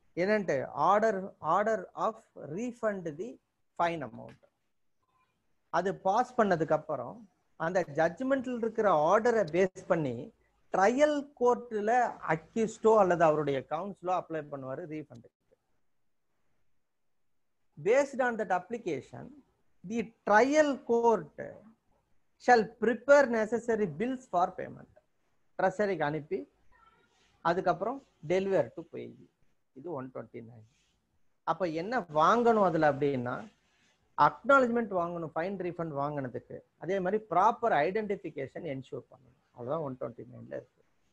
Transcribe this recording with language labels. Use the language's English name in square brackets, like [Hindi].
[English] என்னன்ட்டு order of refund the fine amount. [Tamil] அது pass பண்ணதுக்கு அப்புறம் அந்த ஜட்ஜ்மெண்ட்ல இருக்கிற ஆர்டரை பேஸ் பண்ணி ட்ரையல் கோர்ட்ல அக்யூஸ்டோ அல்லது அவருடைய கவுன்சிலோ அப்ளை பண்ணுவாரு refund. [English] Based on that application, the trial court shall prepare necessary bills for payment. [Tamil] Treasury அனுப்பி அதுக்கப்புறம் டெலிவர் டு pay. இது 129. அப்ப என்ன வாங்கணும் அதுல அப்படின்னா, அக்னாலஜ்மெண்ட் வாங்கணும் ஃபைன் ரீஃபண்ட் வாங்கினதுக்கு. அதே மாதிரி ப்ராப்பர் ஐடென்டிஃபிகேஷன் என்ஷூர் பண்ணணும். அதுதான் 129ல இருக்கு.